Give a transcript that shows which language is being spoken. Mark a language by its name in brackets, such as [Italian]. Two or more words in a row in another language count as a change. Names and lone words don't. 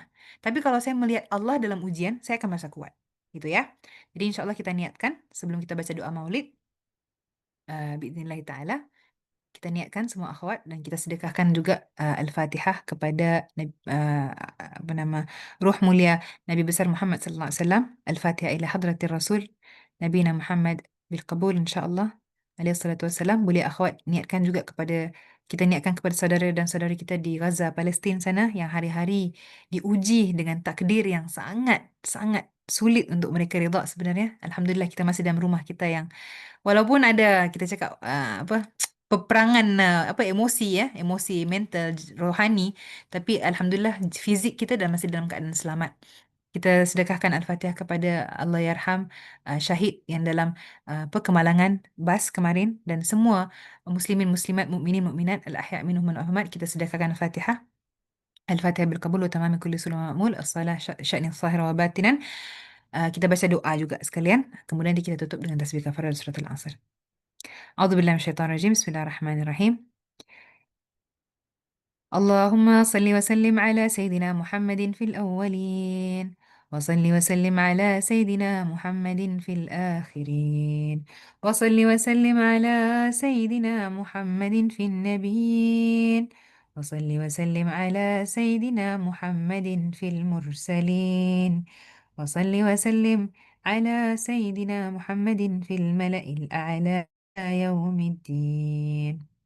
[Malay] Tapi kalau saya melihat Allah dalam ujian, saya akan merasa kuat. Gitu ya. Jadi [Arabic] إن شاء الله [Malay] kita niatkan sebelum kita baca doa maulid. [Arabic] بإذن الله تعالى. [Malay] Kita niatkan semua akhwat dan kita sedekahkan juga Al-Fatihah kepada Ruh Mulia Nabi besar Muhammad [Arabic] صلى الله عليه وسلم. الفاتحة إلى حضرة الرسول النبي محمد بالقبول إن شاء الله. عليه الصلاة والسلام. [Malay] Boleh akhwat niatkan juga kita niatkan kepada saudara dan saudari kita di Gaza, Palestin sana yang hari-hari diuji dengan takdir yang sangat sangat sulit untuk mereka redha sebenarnya. Alhamdulillah kita masih dalam rumah kita yang walaupun ada kita cakap peperangan emosi ya, emosi mental, rohani, tapi alhamdulillah fizik kita dah masih dalam keadaan selamat. Kita sedekahkan Al-Fatihah kepada Allah Yarham syahid yang dalam kemalangan bas kemarin dan semua [Arabic] مسلمين مسلمات مؤمنين مؤمنات الأحياء منهم والأموات. [Malay] Kita sedekahkan Al-Fatihah. [Arabic] الفاتحة بالقبول وتمام كل صلح مأمول الصلاح شأن ظاهرا وباطنا. [Malay] Kita baca doa juga sekalian. Kemudian kita tutup dengan tasbih kafarah surat Al-Asr. [Arabic] أعوذ بالله من الشيطان الرجيم. بسم الله الرحمن الرحيم. اللهم صل وسلم على سيدنا محمد في الأولين وصل وسلم على سيدنا محمد في الآخرين وصل وسلم على سيدنا محمد في النبيين وصل وسلم على سيدنا محمد في المرسلين وصل وسلم على سيدنا محمد في الملأ الأعلى يوم الدين